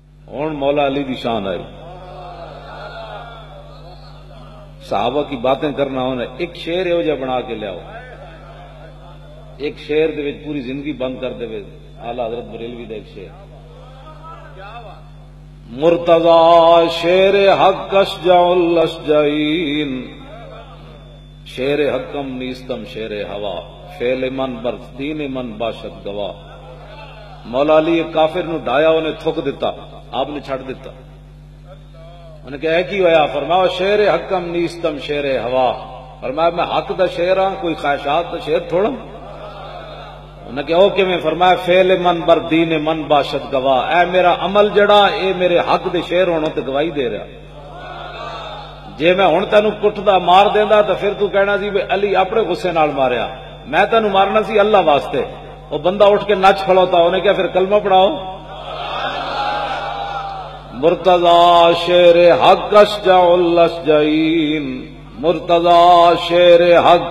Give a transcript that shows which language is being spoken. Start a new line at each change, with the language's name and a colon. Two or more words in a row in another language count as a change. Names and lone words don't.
Punjabi: ہوں مولا علی دی شان آئی. صحابہ کی باتیں کرنا ہونا، ایک شعر یہو جہا بنا کے لیاؤ، ایک شعر دے وچ پوری زندگی بند کر دے. اعلی حضرت بریلوی دا ایک شعر،
Arabic: مرتضی شیر حق اشجع الاشجعین،
Persian: شیر حکم نیستم شیر ہوا، فعل من بر دین من باشد گواہ.
Punjabi: مولا علی ایک کافر نو ڈایا، انہیں تھک دیتا، آپ نے چھڑ دیتا. انہیں کہا کی ہویا؟ فرمایا
Persian: شیر حکم نیستم شیر ہوا،
Punjabi: فرمایا میں حق دا شیر ہاں، کوئی خواہشات دا شیر تھوڑا. انہیں کہا اوکے میں، فرمایا
Persian: فعل من بر دین من باشد گواہ،
Punjabi: اے میرا عمل جڑا اے میرے حق دے شیر ہونا تے گواہی دے رہا. جے میں ہن تینوں کٹدا مار دیندا تو پھر تو کہنا سی علی اپنے غصے نال ماریا، میں تینوں مارنا سی اللہ واسطے. وہ بندہ اٹھ کے نچ کھڑوتا، انہیں کہا پھر کلمہ پڑھاؤ.
Arabic: مرتضی شیر حق اشجع الاشجعین، مرتضی شیر حق.